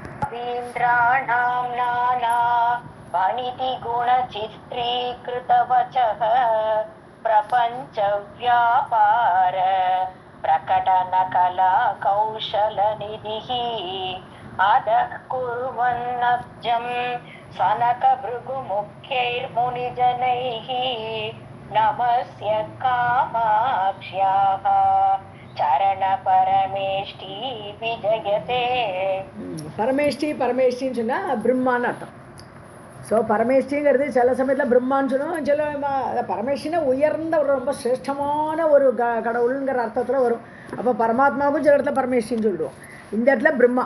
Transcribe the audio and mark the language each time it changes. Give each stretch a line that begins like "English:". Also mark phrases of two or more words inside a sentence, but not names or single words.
Sanskrit: कवीन्द्राणां नाना वनितिगुणचित्रीकृतवचः प्रपञ्चव्यापार प्रकटनकला कौशलनिधिः अधः कुर्वन्नब्जं सनकभृगुमुख्यैर्मुनिजनैः नमस्य कामाक्ष्याः चरणपरमेष्टि विजयते.
Tamil: பரமேஷ்டி பரமேஷ்டின்னு சொன்னால் பிரம்மான்னு அர்த்தம். ஸோ பரமேஷ்டிங்கிறது சில சமயத்தில் பிரம்மான்னு சொல்லுவோம், சில பரமேஷ்டினா உயர்ந்த ஒரு ரொம்ப சிரேஷ்டமான ஒரு கடவுளுங்கிற அர்த்தத்தில் வரும். அப்போ பரமாத்மாவுக்கும் சில இடத்துல பரமேஷ்டின்னு சொல்லிடுவோம், இந்த இடத்துல பிரம்மா.